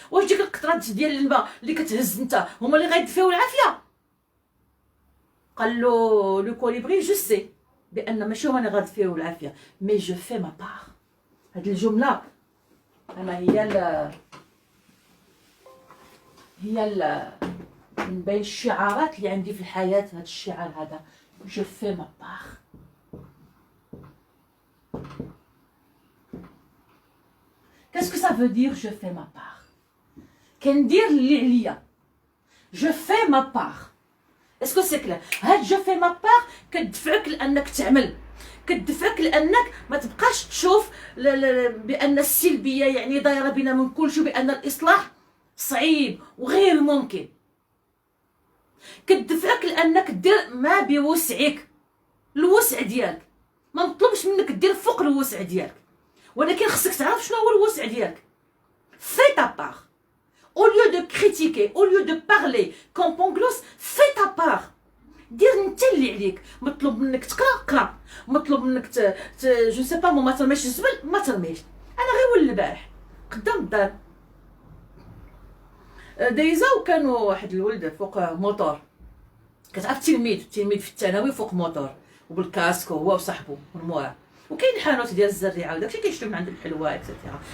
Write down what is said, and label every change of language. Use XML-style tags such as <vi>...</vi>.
<ar>واش ديك القطرات ديال الماء اللي كتهز انت هما اللي غيدفيو العافيه؟ قال له</ar> <fr>لو كوليبري جو سي بان</fr> <ar>ماشي هما اللي غيدفيو العافيه،</ar> <fr>مي جو في ما بار.</fr> <ar>هاد الجمله انا هي من بين الشعارات اللي عندي في الحياه. هاد الشعار هذا</ar> <fr>جو في ما بار. Qu'est-ce que ça veut dire je fais ma part?</fr> <ar>كندير اللي عليا.</ar> <fr>Je fais ma part. اسكو سي كلير؟</fr> <ar>هاد</ar> <fr>جو في ما بار</fr> <ar>كتدفعك لانك تعمل، كتدفعك لانك ما تبقاش تشوف بان السلبيه يعني دايره بنا من كل شيء، بان الاصلاح صعيب وغير ممكن. كتدفعك لانك دير ما بوسعك، الوسع ديالك ما مطلوبش منك دير فوق الوسع ديالك، ولكن خصك تعرف شنو هو الوسع ديالك.</ar> <fr>fais ta part au lieu de critiquer, au lieu de parler comme Pangloss. fais ta part،</fr> <ar>دير انت اللي عليك. مطلوب منك تقرا قرا، مطلوب منك</ar> <fr>جو سي با</fr> <ar>ما ترميش الزبل ما ترميش. انا غير ولد البارح قدام الدار دايزه، وكانوا واحد الولد فوق موطور، كتعرف التلميذ في الثانوي فوق موطور وبالكاسك هو وصاحبو والمورا، وكاين الحانوت ديال الزريعه وداكشي كيشري من عند الحلوى اكسيتيرا.</ar>